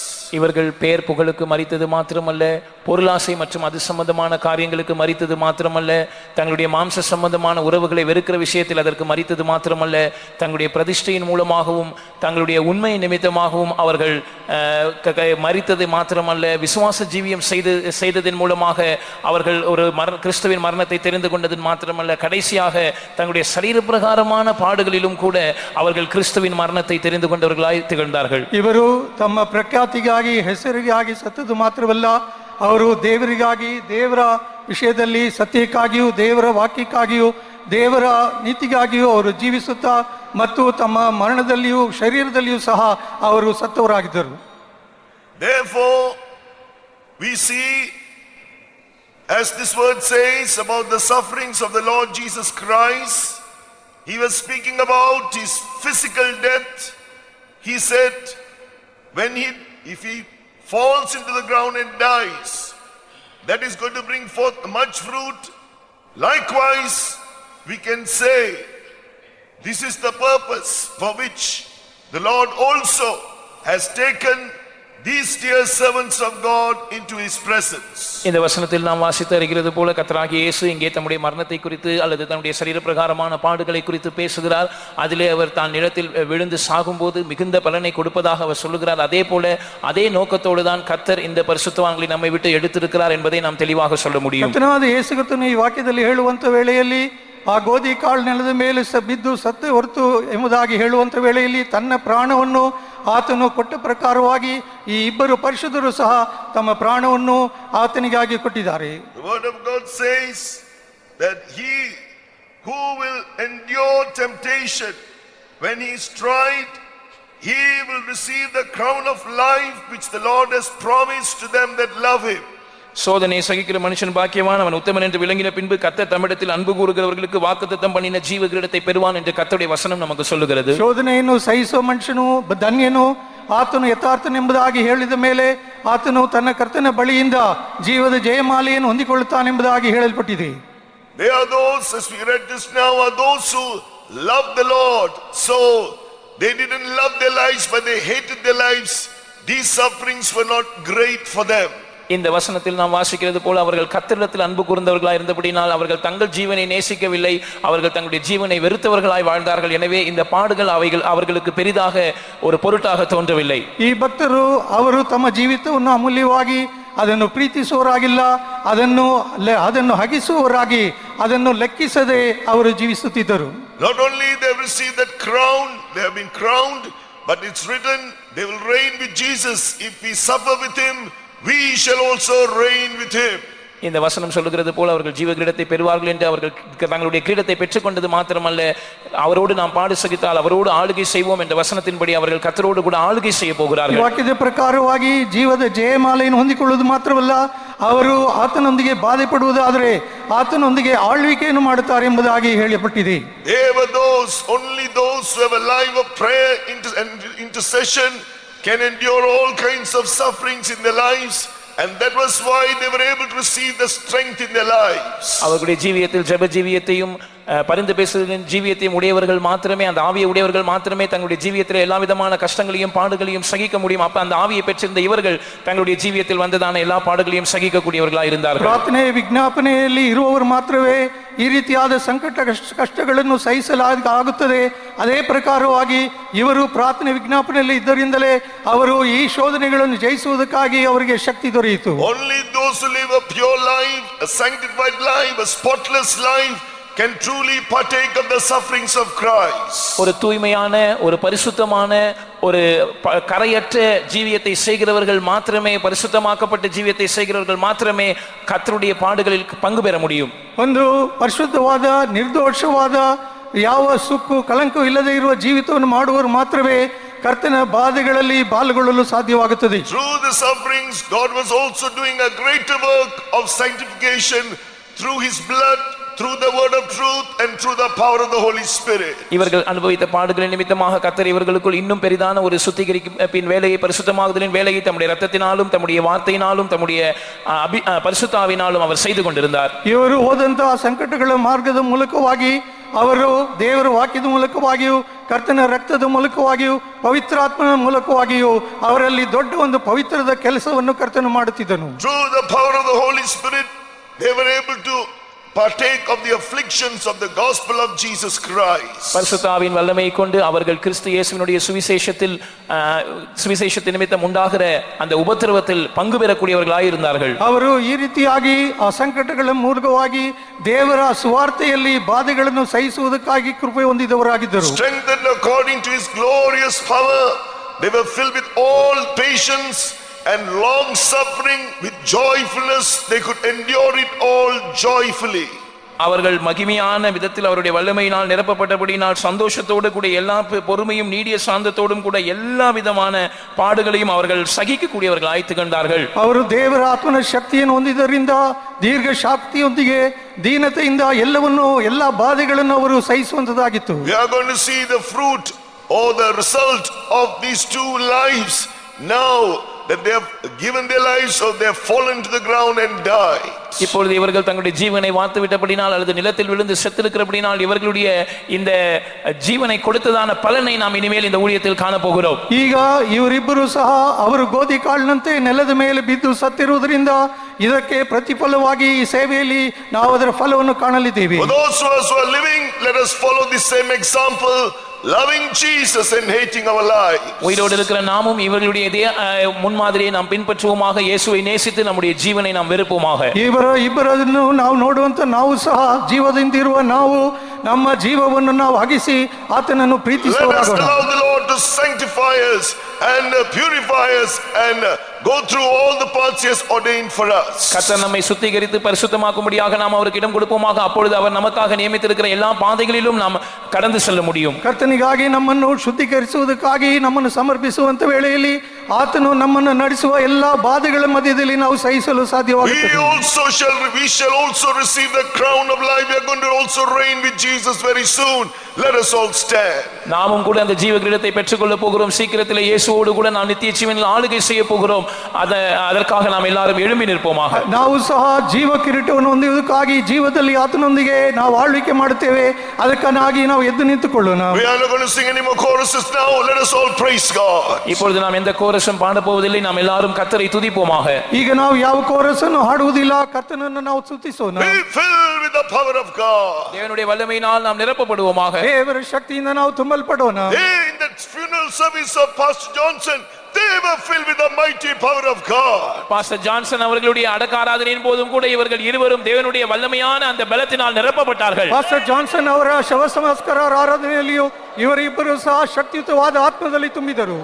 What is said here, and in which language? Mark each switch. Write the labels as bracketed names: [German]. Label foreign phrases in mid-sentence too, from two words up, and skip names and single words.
[Tamil] இவர்கள் பேர் புகழுக்கு மரித்தது மாத்திரமல்ல, பொருளாசை மற்றும் அது சம்பந்தமான காரியங்களுக்கு மரித்தது மாத்திரமல்ல, தங்களுடைய மாம்ச சம்பந்தமான உறவுகளை வெறுக்கிற விஷயத்தில் அதற்கு மரித்தது மாத்திரமல்ல, தங்களுடைய பிரதிஷ்டையின் மூலமாகவும் தங்களுடைய உண்மை நிமித்தமாகவும் அவர்கள் மரித்தது மாத்திரமல்ல, விசுவாச ஜீவியம் செய்ததன் மூலமாக அவர்கள் ஒரு கிறிஸ்துவின் மரணத்தை தெரிந்து கொண்டது மாத்திரமல்ல, கடைசியாக தங்களுடைய சரீர பிரகாரமான பாடுகளிலும் கூட அவர்கள் கிறிஸ்துவின் மரணத்தை தெரிந்து கொண்டவர்களாய் திகழ்ந்தார்கள். [Kannada] இவரு தಮ್ಮ ಪ್ರಖ್ಯಾತಿಗಾಗಿ ಹೆಸರಿಗಾಗಿ ಸತ್ತದು ಮಾತ್ರವಲ್ಲ, ಅವರು ದೇವರಿಗಾಗಿ, ದೇವರ ವಿಷಯದಲ್ಲಿ ಸತ್ಯಕ್ಕಾಗಿಯೂ ದೇವರ ವಾಕ್ಯಕ್ಕಾಗಿಯೂ ದೇವರ ನೀತಿಗಾಗಿಯೂ ಅವರು ಜೀವಿಸುತ್ತಾ ಮತ್ತು ತಮ್ಮ ಮರಣದಲ್ಲಿಯೂ ಶರೀರದಲ್ಲಿಯೂ ಸಹ ಅವರು ಸತ್ತವರಾಗಿದ್ದರು. [English] Therefore we see, as this word says about the sufferings of the Lord Jesus Christ, he was speaking about his physical death. He said, if he falls into the ground and dies, that is going to bring forth much fruit. Likewise, we can say this is the purpose for which the Lord also has taken these dear servants of God into his presence. [Tamil] இந்த வசனத்தில் நாம் வாசித்து அறிகிறது போல கர்த்தராகிய இயேசு இங்கே தம்முடைய மரணத்தை குறித்து அல்லது தன்னுடைய சரீர பிரகாரமான பாடுகளை குறித்து பேசுகிறார். அதிலே அவர் தான் நிலத்தில் விழுந்து சாகும்போது மிகுந்த பலனை கொடுப்பதாக அவர் சொல்லுகிறார். அதே போல அதே நோக்கத்தோடு தான் கர்த்தர் இந்த பரிசுத்தவான்களை நம்மை விட்டு எடுத்திருக்கிறார் என்பதை நாம் தெளிவாக சொல்ல முடியும். [Kannada] ಕರ್ತನಾದ ಯೇಸು ಕ್ರಿಸ್ತನು ಈ ವಾಕ್ಯದಲ್ಲಿ ಹೇಳುವಂತ ವೇಳೆಯಲ್ಲಿ ಆ ಗೋಧಿ ಕಾಳು ನೆಲದ ಮೇಲೆ ಬಿದ್ದು ಸತ್ತು ಹೊರತು ಎಂಬುದಾಗಿ ಹೇಳುವಂತ ವೇಳೆಯಲ್ಲಿ ತನ್ನ ಪ್ರಾಣವನ್ನು ಆತನು ಕೊಟ್ಟ ಪ್ರಕಾರವಾಗಿ ಈ ಇಬ್ಬರು ಪರಿಶುದ್ಧರು ಸಹ ತಮ್ಮ ಪ್ರಾಣವನ್ನು ಆತನಿಗಾಗಿ ಕೊಟ್ಟಿದ್ದಾರೆ. [English] The word of God says that he who will endure temptation, when he is tried, he will receive the crown of life which the Lord has promised to them that love him. [Tamil] சோதனை சகிக்கிற மனுஷன் பாக்கியவான், அவன் உத்தமன் என்று விளங்கின பின்பு கர்த்தர் தம்மிடத்தில் அன்பு கூறுகிறவர்களுக்கு வாக்குத்தத்தம் பண்ணின ஜீவ கிரீடத்தை பெறுவான் என்று கர்த்தருடைய வசனம் நமக்கு சொல்லுகிறது. [Kannada] ಶೋಧನೆಯನ್ನು ಸಹಿಸುವ ಮನುಷ್ಯನು ಧನ್ಯನು, ಆತನು ಯಥಾರ್ಥನೆಂಬುದಾಗಿ ಹೇಳಿದ ಮೇಲೆ ಆತನು ತನ್ನ ಕರ್ತನ ಬಳಿಯಿಂದ ಜೀವದ ಜಯಮಾಲೆಯನ್ನು ಹೊಂದಿಕೊಳ್ಳುತ್ತಾನೆಂಬುದಾಗಿ ಹೇಳಲ್ಪಟ್ಟಿದೆ. [English] They are those, as we read this now, are those who love the Lord. So they didn't love their lives, but they hated their lives. These sufferings were not great for them. [Tamil] இந்த வசனத்தில் நாம் வாசிக்கிறது போல அவர்கள் கர்த்தரிடத்தில் அன்பு கூர்ந்தவர்களாய் இருந்தபடினால் அவர்கள் தங்கள் ஜீவனை நேசிக்கவில்லை, அவர்கள் தங்களுடைய ஜீவனை வெறுத்தவர்களாய் வாழ்ந்தார்கள். எனவே இந்த பாடுகள் அவர்களுக்கு பெரிதாக ஒரு பொருட்டாக தோன்றவில்லை. [Kannada] ಈ ಭಕ್ತರು ಅವರು ತಮ್ಮ ಜೀವಿತವನ್ನು ಅಮೂಲ್ಯವಾಗಿ ಅದನ್ನು ಪ್ರೀತಿಸುವವರಾಗಿಲ್ಲ, ಅದನ್ನು ಹಗಿಸುವವರಾಗಿ ಅದನ್ನು ಲೆಕ್ಕಿಸದೆ ಅವರು ಜೀವಿಸುತ್ತಿದ್ದರು. [English] Not only they have received that crown, they have been crowned, but it's written they will reign with Jesus. If we suffer with him, we shall also reign with him. [Tamil] இந்த வசனம் சொல்லுகிறது போல அவர்கள் ஜீவ கிரீடத்தை பெறுவார்கள் என்று அவர்கள் தங்களுடைய கிரீடத்தை பெற்றுக்கொண்டது மாத்திரமல்ல, அவரோடு நாம் பாடு சகித்தால் அவரோடு ஆளுகை செய்வோம் என்ற வசனத்தின்படி அவர்கள் கர்த்தரோடு கூட ஆளுகை செய்ய போகிறார்கள். [Kannada] ವಾಕ್ಯದ ಪ್ರಕಾರವಾಗಿ ಜೀವದ ಜಯಮಾಲೆಯನ್ನು ಹೊಂದಿಕೊಳ್ಳುವುದು ಮಾತ್ರವಲ್ಲ, ಅವರು ಆತನೊಂದಿಗೆ ಬಾಧೆ ಪಡುವುದಾದರೆ ಆತನೊಂದಿಗೆ ಆಳ್ವಿಕೆಯನ್ನು ಮಾಡುತ್ತಾರೆ ಎಂಬುದಾಗಿ ಹೇಳಲ್ಪಟ್ಟಿದೆ. [English] They were only those who have a life of prayer and intercession can endure all kinds of sufferings in their lives. And that was why they were able to receive the strength in their lives. [Tamil] அவர்களுடைய ஜீவியத்தில் ஜெப ஜீவியத்தையும் பரிந்து பேசுவதின் ஜீவியத்தையும் உடையவர்கள் மாத்திரமே, அந்த ஆவியை உடையவர்கள் மாத்திரமே தங்களுடைய ஜீவியத்தில் எல்லா விதமான கஷ்டங்களையும் பாடுகளையும் சகிக்க முடியும். அப்ப அந்த ஆவியை பெற்றிருந்த இவர்கள் தங்களுடைய ஜீவியத்தில் வந்ததான எல்லா பாடுகளையும் சகிக்கக்கூடியவர்களாக இருந்தார்கள். [Kannada] ಪ್ರಾರ್ಥನೆ ವಿಜ್ಞಾಪನೆಯಲ್ಲಿ ಇರುವವರು ಮಾತ್ರವೇ ಈ ರೀತಿಯಾದ ಸಂಕಟ ಕಷ್ಟಗಳನ್ನು ಸಹಿಸಲಾಗುತ್ತದೆ. ಅದೇ ಪ್ರಕಾರವಾಗಿ ಇವರು ಪ್ರಾರ್ಥನೆ ವಿಜ್ಞಾಪನೆಯಲ್ಲಿ ಇದ್ದರಿಂದಲೇ ಅವರು ಈ ಶೋಧನೆಗಳನ್ನು ಜಯಿಸುವುದಕ್ಕಾಗಿ ಅವರಿಗೆ ಶಕ್ತಿ ದೊರೆಯಿತು. [English] Only those who live a pure life, a sanctified life, a spotless life can truly partake of the sufferings of Christ. [Tamil] ஒரு தூய்மையான, ஒரு பரிசுத்தமான, ஒரு கரையற்ற ஜீவியத்தை செய்கிறவர்கள் மாத்திரமே, பரிசுத்தமாக்கப்பட்ட ஜீவியத்தை செய்கிறவர்கள் மாத்திரமே கர்த்தருடைய பாடுகளில் பங்கு பெற முடியும். [Kannada] ಒಂದು ಪರಿಶುದ್ಧವಾದ ನಿರ್ದೋಷವಾದ ಯಾವ ಸುಕ್ಕು ಕಳಂಕ ಇಲ್ಲದೆ ಇರುವ ಜೀವಿತವನ್ನು ಮಾಡುವವರು ಮಾತ್ರವೇ ಕರ್ತನ ಬಾಧೆಗಳಲ್ಲಿ ಪಾಲ್ಗೊಳ್ಳಲು ಸಾಧ್ಯವಾಗುತ್ತದೆ. [English] Through the sufferings, God was also doing a greater work of sanctification through his blood, through the word of truth and through the power of the Holy Spirit. [Tamil] இவர்கள் அனுபவித்த பாடுகளின் நிமித்தமாக கர்த்தர் இவர்களுக்குள் இன்னும் பெரிதான ஒரு சுத்திகரிப்பின் வேலையை, பரிசுத்தமாகுதலின் வேலையை தம்முடைய இரத்தத்தினாலும் தம்முடைய வார்த்தையினாலும் தம்முடைய பரிசுத்தாவினாலும் அவர் செய்து கொண்டிருந்தார். [Kannada] ಇವರು ಹೋದಂತಹ ಸಂಕಟಗಳ ಮಾರ್ಗದ ಮೂಲಕವಾಗಿ ಅವರು ದೇವರ ವಾಕ್ಯದ ಮೂಲಕವಾಗಿಯೂ ಕರ್ತನ ರಕ್ತದ ಮೂಲಕವಾಗಿಯೂ ಪವಿತ್ರಾತ್ಮನ ಮೂಲಕವಾಗಿಯೂ ಅವರಲ್ಲಿ ದೊಡ್ಡ ಒಂದು ಪವಿತ್ರದ ಕೆಲಸವನ್ನು ಕರ್ತನು ಮಾಡುತ್ತಿದ್ದನು. [English] Through the power of the Holy Spirit, they were able to partake of the afflictions of the gospel of Jesus Christ. [Tamil] பரிசுத்தாவின் வல்லமையை கொண்டு அவர்கள் கிறிஸ்து இயேசுவினுடைய சுவிசேஷத்தின் நிமித்தம் உண்டாகிற அந்த உபத்திரவத்தில் பங்கு பெறக்கூடியவர்களாய் இருந்தார்கள். [Kannada] ಅವರು ಈ ರೀತಿಯಾಗಿ ಆ ಸಂಕಟಗಳ ಮೂಲಕವಾಗಿ ದೇವರ ಸುವಾರ್ತೆಯಲ್ಲಿ ಬಾಧೆಗಳನ್ನು ಸಹಿಸುವುದಕ್ಕಾಗಿ ಕೃಪೆ ಹೊಂದಿದವರಾಗಿದ್ದರು. [English] Strengthened according to his glorious power, they were filled with all patience and long suffering. With joyfulness they could endure it all joyfully. [Tamil] அவர்கள் மகிமையான விதத்தில் அவருடைய வல்லமையினால் நிரப்பப்பட்டபடியினால் சந்தோஷத்தோடு கூட எல்லா பொறுமையும் நீடிய சாந்தத்தோடும் கூட எல்லா விதமான பாடுகளையும் அவர்கள் சகிக்கக்கூடியவர்கள் ஆய்த்து கண்டார்கள். [Kannada] ಅವರು ದೇವರ ಆತ್ಮನ ಶಕ್ತಿಯನ್ನು ಹೊಂದಿದ್ದರಿಂದ ದೀರ್ಘ ಶಾಂತಿಯೊಂದಿಗೆ ದೀನತೆಯಿಂದ ಎಲ್ಲ ಬಾಧೆಗಳನ್ನು ಅವರು ಸಹಿಸುವಂತದಾಗಿತ್ತು. [English] We are going to see the fruit or the result of these two lives now that they have given their lives, so they have fallen to the ground and died. [Tamil] இப்பொழுது இவர்கள் தங்களுடைய ஜீவனை வார்த்து விட்டபடினால் அல்லது நிலத்தில் விழுந்து செத்திருக்கிறபடினால் இவர்களுடைய இந்த ஜீவனை கொடுத்ததான பலனை நாம் இனிமேல் இந்த ஊழியத்தில் காண போகிறோம். [Kannada] ಈಗ ಇವರಿಬ್ಬರು ಸಹ ಅವರು ಗೋಧಿ ಕಾಳಿನಂತೆ ನೆಲದ ಮೇಲೆ ಬಿದ್ದು ಸತ್ತಿರುವುದರಿಂದ ಇದಕ್ಕೆ ಪ್ರತಿಫಲವಾಗಿ ಈ ಸೇವೆಯಲ್ಲಿ ನಾವು ಅದರ ಫಲವನ್ನು ಕಾಣಲಿದ್ದೇವೆ. [English] For those of us who are living, let us follow the same example, loving Jesus and hating our lives. [Tamil] உயிரோடு இருக்கிற நாமும் இவர்களுடைய முன்மாதிரியை நாம் பின்பற்றுவோமாக, இயேசுவை நேசித்து நம்முடைய ஜீவனை நாம் வெறுப்போமாக. [Kannada] ಇಬ್ಬರನ್ನು ನಾವು ನೋಡುವಂತ ನಾವು ಸಹ ಜೀವದಿಂದ ಇರುವ ನಾವು ನಮ್ಮ ಜೀವವನ್ನು ನಾವು ಅಗಿಸಿ ಆತನನ್ನು ಪ್ರೀತಿಸುವವರಾಗೋಣ. [English] Let us allow the Lord to sanctify us and purify us and go through all the paths he has ordained for us. [Tamil] கர்த்தர் நம்மை சுத்திகரித்து பரிசுத்தமாக்கும்படியாக நாம் அவருக்கு இடம் கொடுப்போமாக. அப்பொழுது அவர் நமக்காக நியமித்திருக்கிற எல்லா பாதைகளிலும் நாம் கடந்து செல்ல முடியும். [Kannada] ಕರ್ತನಿಗಾಗಿ ನಮ್ಮನ್ನು ಶುದ್ಧೀಕರಿಸುವುದಕ್ಕಾಗಿ ನಮ್ಮನ್ನು ಸಮರ್ಪಿಸುವಂತ ವೇಳೆಯಲ್ಲಿ ಆತನು ನಮ್ಮನ್ನು ನಡೆಸುವ ಎಲ್ಲಾ ಬಾಧೆಗಳ ಮಧ್ಯದಲ್ಲಿ ನಾವು ಸಹಿಸಲು ಸಾಧ್ಯವಾಗುತ್ತದೆ. [English] We shall also receive the crown of life. We are going to also reign with Jesus very soon. let us all stand. [Tamil] நாமும் கூட அந்த ஜீவ கிரீடத்தை பெற்றுக்கொள்ள போகிறோம். சீக்கிரத்திலே இயேசுவோடு கூட நாம் நித்திய ஜீவனில் ஆளுகை செய்ய போகிறோம். அதற்காக நாம் எல்லாரும் எழும்பி நிற்போமாக. [Kannada] ನಾವು ಸಹ ಜೀವ ಕಿರೀಟವನ್ನು ಹೊಂದುವುದಕ್ಕಾಗಿ ಜೀವದಲ್ಲಿ ಆತನೊಂದಿಗೆ ನಾವು ಆಳ್ವಿಕೆ ಮಾಡುತ್ತೇವೆ. ಅದಕ್ಕಾಗಿ ನಾವು ಎದ್ದು ನಿಂತುಕೊಳ್ಳೋಣ. [English] We are not going to sing any more choruses now. Let us all praise God. [Tamil] இப்பொழுது நாம் எந்த கோரஸும் பாட போவதில்லை. நாம் எல்லாரும் கர்த்தரை துதிப்போமாக. [Kannada] ಈಗ ನಾವು ಯಾವ ಕೋರಸ್ ಅನ್ನು ಹಾಡುವುದಿಲ್ಲ, ಕರ್ತನನ್ನು ನಾವು ಸ್ತುತಿಸೋಣ. [English] Be filled with the power of God. [Tamil] தேவனுடைய வல்லமையினால் நாம் நிரப்பப்படுவோமாக. [Kannada] ದೇವರ ಶಕ್ತಿಯಿಂದ ನಾವು ತುಂಬಲ್ಪಡೋಣ. [English] In the funeral service of Pastor Johnson, they were filled with the mighty power of God. [Tamil] பாஸ்டர் ஜான்சன் அவர்களுடைய அடக்க ஆராதனையின் போதும் கூட இவர்கள் இருவரும் தேவனுடைய வல்லமையான அந்த பலத்தினால் நிரப்பப்பட்டார்கள். [Kannada] ಪಾಸ್ಟರ್ ಜಾನ್ಸನ್ ಅವರ ಶವ ಸಂಸ್ಕಾರ ಆರಾಧನೆಯಲ್ಲಿಯೂ ಇವರಿಬ್ಬರು ಸಹ ಶಕ್ತಿಯುತವಾದ ಆತ್ಮದಲ್ಲಿ ತುಂಬಿದರು.